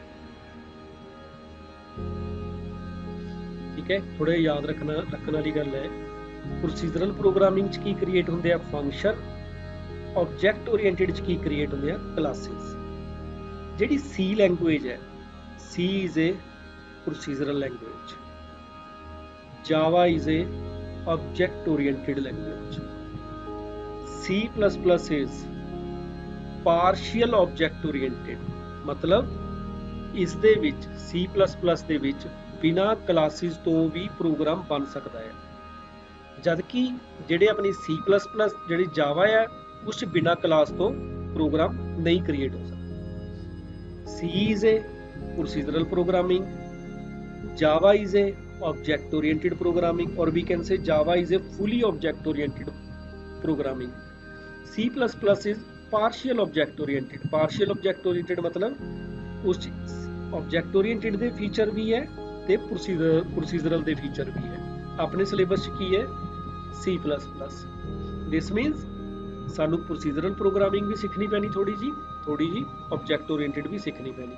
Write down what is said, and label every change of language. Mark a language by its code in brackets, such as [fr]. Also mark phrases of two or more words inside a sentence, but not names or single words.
[pa] ਠੀਕ ਹੈ? ਥੋੜਾ ਯਾਦ ਰੱਖਣ ਵਾਲੀ ਗੱਲ ਹੈ। [en] procedural programming [pa] 'ਚ ਕੀ ਕ੍ਰੀਏਟ ਹੁੰਦੇ ਆ? ਫੰਕਸ਼ਨ। [en] object oriented [pa] 'ਚ ਕੀ ਕ੍ਰੀਏਟ ਹੁੰਦੇ ਆ? ਕਲਾਸਿਸ। ਜਿਹੜੀ C ਲੈਂਗੁਏਜ ਹੈ, [en] C is a procedural language. Java is a object oriented language. C++ is partial object oriented, [pa] ਮਤਲਬ ਇਸ ਦੇ ਵਿੱਚ C++ ਦੇ ਵਿੱਚ ਬਿਨਾਂ ਕਲਾਸਿਸ ਤੋਂ ਵੀ ਪ੍ਰੋਗਰਾਮ ਬਣ ਸਕਦਾ ਹੈ, ਜਦਕਿ ਜਿਹੜੇ ਆਪਣੀ C++ ਜਿਹੜੀ Java ਹੈ ਉਸ 'ਚ ਬਿਨਾਂ ਕਲਾਸ ਤੋਂ ਪ੍ਰੋਗਰਾਮ ਨਹੀਂ ਕ੍ਰੀਏਟ ਹੋ ਸਕਦਾ। [en] C is a procedural programming, Java is a object oriented programming, or we can say Java is a fully object oriented programming. C++ is partial object oriented. Partial object oriented [pa] मतलब ਉਸ 'ਚ [en] object oriented [pa] ਦੇ ਫੀਚਰ ਵੀ ਹੈ ਤੇ ਪ੍ਰੋਸੀਜਰਲ ਦੇ ਫੀਚਰ ਵੀ ਹੈ। ਆਪਣੇ ਸਿਲੇਬਸ 'ਚ ਕੀ ਹੈ? C++। [en] this means [pa] ਸਾਨੂੰ [en] procedural programming [pa] ਵੀ ਸਿੱਖਣੀ ਪੈਣੀ ਥੋੜੀ ਜੀ [en] object oriented [pa] ਵੀ ਸਿੱਖਣੀ ਪੈਣੀ।